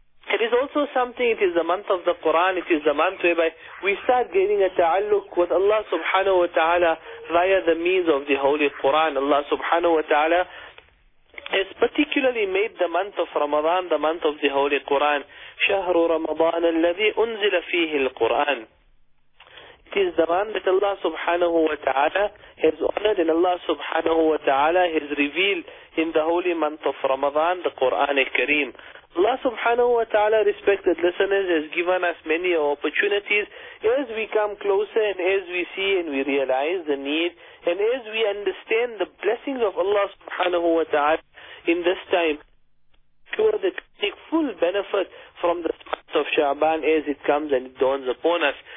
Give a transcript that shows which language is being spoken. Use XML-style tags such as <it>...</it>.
<en>It is also something, it is the month of the Quran, it is the month whereby we start gaining a ta'alluq with Allah subhanahu wa ta'ala via the means of the Holy Quran. Allah subhanahu wa ta'ala has particularly made the month of Ramadan the month of the Holy Quran.</en> <ar>شهر رمضان الذي أنزل فيه القرآن.</ar> <en>It is the month that Allah subhanahu wa ta'ala has honored and Allah subhanahu wa ta'ala has revealed in the holy month of Ramadan the Quran al-Kareem. Allah subhanahu wa ta'ala, respected listeners, has given us many opportunities as we come closer and as we see and we realize the need and as we understand the blessings of Allah subhanahu wa ta'ala in this time, sure that we take full benefit from the month of Sha'ban as it comes and it dawns upon us.</en>